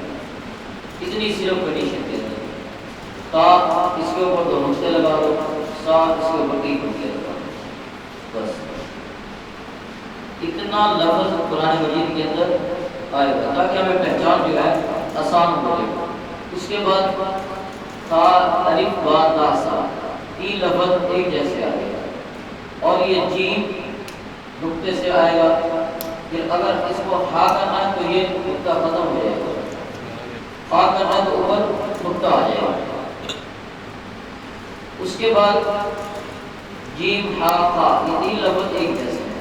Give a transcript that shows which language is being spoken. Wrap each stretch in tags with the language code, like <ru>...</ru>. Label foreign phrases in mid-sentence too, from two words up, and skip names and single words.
<ur>اتنی صرف کنڈیشن کے اندر تا اس کے اوپر دو نقطے لگا دو، سا اس کے اوپر تین نقطے لگا دو، بس اتنا لفظ قرآن مجید کے اندر آئے گا تاکہ ہمیں پہچان جو ہے آسان ہو جائے. اس کے بعد تا الف با تا سا تین لفظ ایک جیسے آئے گا اور یہ جیم نقطے سے آئے گا. پھر اگر اس کو ہا کرنا ہے تو یہ نقطہ ختم ہو جائے گا، ہا کرنا ہے تو اوپر نقطہ آ جائے گا. اس کے بعد جیم ہا فا یہ تین لفظ ایک جیسے ہیں.</ur>